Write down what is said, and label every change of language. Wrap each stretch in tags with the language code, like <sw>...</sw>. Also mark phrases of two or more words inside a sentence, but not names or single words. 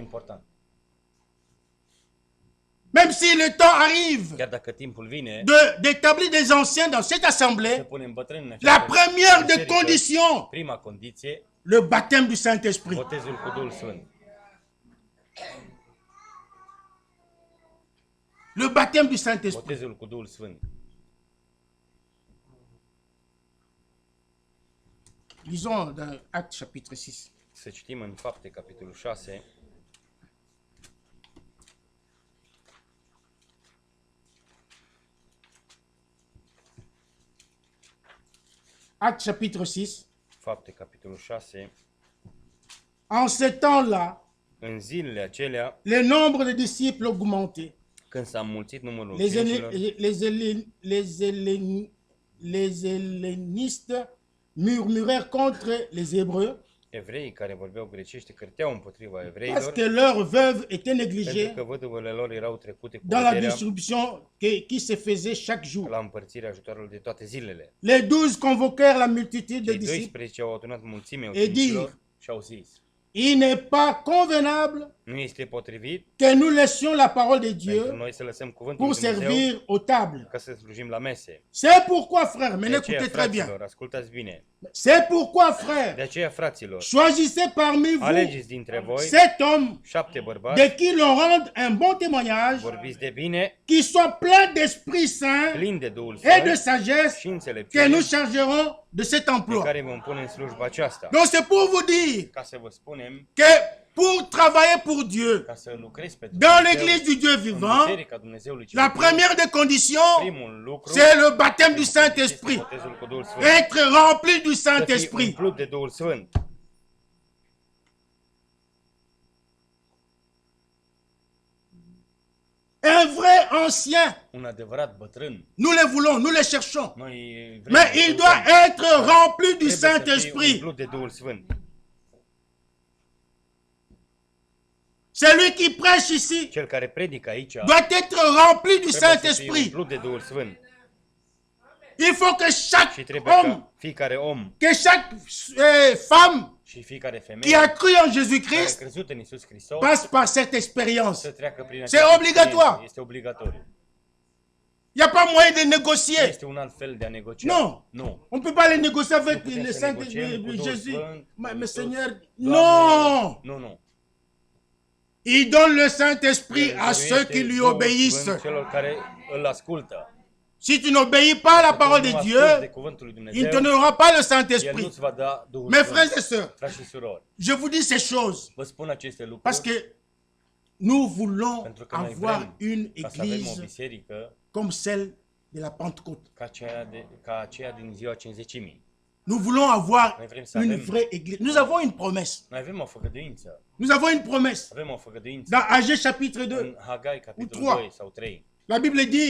<fr>Même si le temps arrive d'établir des anciens dans cette assemblée, la première des conditions, le baptême du Saint-Esprit. Le baptême du Saint-Esprit. Lisons dans Actes chapitre 6.</fr> <ro>Să citim în Fapte, capitolul 6.</ro> <fr>Actes chapitre 6.</fr> <ro>Fapte, capitolul 6.</ro> <fr>En ce temps-là,</fr> <ro>în zilele acelea,</ro> <fr>le nombre de disciples augmentait.</fr> <ro>Când s-a înmulțit numărul</ro> <fr>les hellénistes murmurèrent contre les Hébreux</fr> <ro>Evreii care vorbeau grecește cârteau împotriva</ro> <fr>parce</fr> <ro>evreilor,</ro> <fr>que leurs veuves étaient</fr> <ro>pentru</ro> <fr>négligées</fr> <ro>că văduvele lor erau trecute cu</ro> <fr>dans la</fr> <ro>vederea</ro> <fr>distribution qui se faisait chaque jour.</fr> <ro>la împărțirea ajutorului de toate zilele.</ro> <fr>Les 12 convoquèrent la multitude de</fr> <ro>Cei</ro> <fr>disciples.</fr> <ro>12 au adunat mulțimea</ro> <fr>Et</fr> <ro>ucenicilor și au zis:</ro> <fr>Il n'est pas convenable</fr> <ro>nu este potrivit</ro> <fr>que nous laissions la parole de</fr> <ro>pentru</ro> <fr>Dieu</fr> <ro>noi să lăsăm cuvântul</ro> <fr>pour</fr> <ro>lui Dumnezeu</ro> <fr>servir aux tables.</fr> <ro>ca să slujim la mese.</ro> <fr>C'est pourquoi, frères, mais</fr> <ro>De aceea,</ro> <fr>écoutez très bien.</fr> <ro>fraților, ascultați bine.</ro> <fr>C'est pourquoi, frères,</fr> <ro>De aceea, fraților,</ro> <fr>choisissez parmi vous</fr> <ro>alegeți dintre voi</ro> <fr>7 hommes</fr> <ro>7 bărbați,</ro> <fr>de qui l'on rende un bon témoignage,</fr> <ro>vorbiți de bine,</ro> <fr>qui soient pleins d'Esprit Saint</fr> <ro>plini de Duhul</ro> <fr>et de</fr> <ro>Sfânt</ro> <fr>sagesse,</fr> <ro>și</ro> <fr>que</fr> <ro>înțelepciune,</ro> <fr>nous chargerons de cet</fr> <ro>pe</ro> <fr>emploi.</fr> <ro>care vom pune în slujba aceasta.</ro> <fr>Donc c'est pour vous dire</fr> <ro>Ca să vă spunem,</ro> <fr>que pour travailler pour Dieu,</fr> <ro>ca să lucrezi pentru</ro> <fr>dans</fr> <ro>Dumnezeu,</ro> <fr>l'église du Dieu</fr> <ro>în</ro> <fr>vivant,</fr> <ro>Biserica Dumnezeului cel</ro> <fr>la</fr> <ro>viu,</ro> <fr>première des conditions,</fr> <ro>primul lucru</ro> <fr>c'est le baptême du</fr> <ro>este</ro> <fr>Saint-Esprit.</fr> <ro>botezul cu Duhul Sfânt.</ro> <fr>Être rempli du</fr> <ro>Să fii</ro> <fr>Saint-Esprit.</fr> <ro>umplut de Duhul Sfânt.</ro> <fr>Un vrai ancien,</fr> <ro>Un adevărat bătrân.</ro> <fr>nous le voulons, nous le cherchons.</fr> <ro>Noi vrem</ro> <fr>Mais</fr> <ro>să</ro> <fr>il</fr> <ro>căutăm.</ro> <fr>doit être rempli du</fr> <ro>Trebuie să fii</ro> <fr>Saint-Esprit.</fr> <ro>umplut de Duhul Sfânt.</ro> <fr>Celui qui prêche ici</fr> <ro>Cel care predică aici</ro> <fr>doit être rempli du</fr> <ro>trebuie să fie</ro> <fr>Saint-Esprit.</fr> <ro>umplut de Duhul Sfânt.</ro> <fr>Il faut que</fr> <ro>Și</ro> <fr>chaque</fr> <ro>trebuie</ro> <fr>homme,</fr> <ro>ca fiecare om</ro> <fr>que chaque femme</fr> <ro>și fiecare</ro> <fr>qui</fr> <ro>femeie</ro> <fr>a cru en</fr> <ro>care a</ro> <fr>Jésus-Christ</fr> <ro>crezut în Iisus Hristos</ro> <fr>passe par cette expérience.</fr> <ro>să treacă prin</ro> <fr>C'est</fr> <ro>această</ro> <fr>obligatoire.</fr> <ro>experiență. Este obligatoriu.</ro> <fr>Il n'y a pas moyen de</fr> <ro>Nu</ro> <fr>négocier.</fr> <ro>este un alt fel de a negocia.</ro> <fr>Non.</fr> <ro>Nu.</ro> <fr>On ne peut pas les négocier avec</fr> <ro>Nu putem</ro> <fr>le</fr> <ro>să</ro> <fr>Saint</fr> <ro>negociem cu Duhul</ro> <fr>Jésus.</fr> <ro>Sfânt, cu</ro> <fr>Mais</fr> <ro>Iisus.</ro> <fr>Seigneur,</fr> <ro>Doamne,</ro> <fr>non.</fr> <ro>Nu, nu.</ro> <fr>Il donne le Saint-Esprit</fr> <ro>El</ro> <fr>à ceux qui lui</fr> <ro>dăruiește Duhul</ro> <fr>obéissent.</fr> <ro>Sfânt celor care îl ascultă.</ro> <fr>Si tu n'obéis pas à la parole de</fr> <ro>Nu asculți</ro> <fr>Dieu,</fr> <ro>de cuvântul lui</ro> <fr>il ne</fr> <ro>Dumnezeu,</ro> <fr>te donnera pas le</fr> <ro>El</ro> <fr>Saint-Esprit.</fr> <ro>nu-ți va da Duhul</ro> <fr>Mes</fr> <ro>Sfânt.</ro> <fr>frères et sœurs,</fr> <ro>Frați și surori,</ro> <fr>je vous dis ces choses</fr> <ro>vă spun aceste lucruri</ro> <fr>parce que nous voulons</fr> <ro>pentru că noi</ro> <fr>avoir</fr> <ro>vrem</ro> <fr>une</fr> <ro>ca să avem o</ro> <fr>église</fr> <ro>biserică</ro> <fr>comme celle de la Pentecôte.</fr> <ro>ca aceea din ziua Cincizecimii.</ro> <fr>Nous voulons avoir</fr> <ro>Noi vrem să</ro> <fr>une</fr> <ro>avem,</ro> <fr>vraie église. Nous avons une promesse.</fr> <ro>noi avem o făgăduință.</ro> <fr>Nous avons une promesse.</fr> <ro>Avem o făgăduință</ro> <fr>Dans Agé chapitre 2,</fr> <ro>în Hagai, capitolul</ro> <fr>Ou</fr> <ro>2 sau 3.</ro> <fr>La Bible dit</fr>